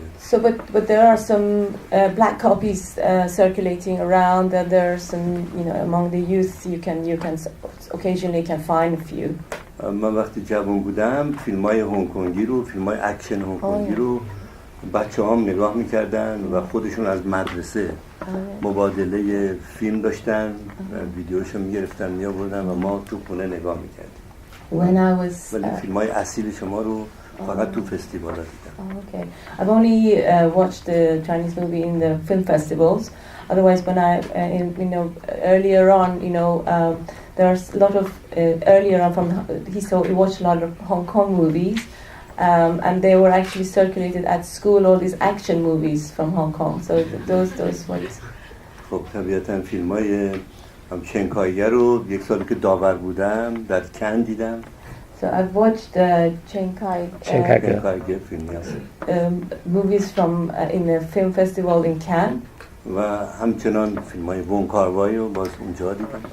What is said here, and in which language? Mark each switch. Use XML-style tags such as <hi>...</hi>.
<en>So but there are some black copies circulating around, and there are some, you know, among the youth you can occasionally can find a few.</en> <fa>من وقتی جوان بودم فیلم‌های هنگ کنگی رو، فیلم‌های اکشن هنگ کنگی رو بچه‌هام نگاه می‌کردن و خودشون از مدرسه مبادله فیلم داشتن، ویدیوشو می‌گرفتن می‌آوردن و ما تو خونه نگاه می‌کردیم.</fa> <en>When I was</en> <fa>ولی فیلم‌های اصیل شما رو فقط تو فستیوالا دیدم.</fa> <en>Okay. I've only watched the Chinese movie in the film festivals. Otherwise, when I, you know, earlier on, you know, there's a lot of earlier on he watched a lot of Hong Kong movies, and they were actually circulated at school. All these action movies from Hong Kong. So those ones.</en> <fa>خب طبیعتاً فیلم‌های چنکایگر رو یک سالی که داور بودم در کن دیدم.</fa> <en>So I've watched Chiang-Kai</en> <fa>فیلمی هست.</fa> <en>Movies from in a film festival in Cannes.</en> <fa>و همچنان فیلم‌های وون کاروای رو باز اونجا دیدم.</fa>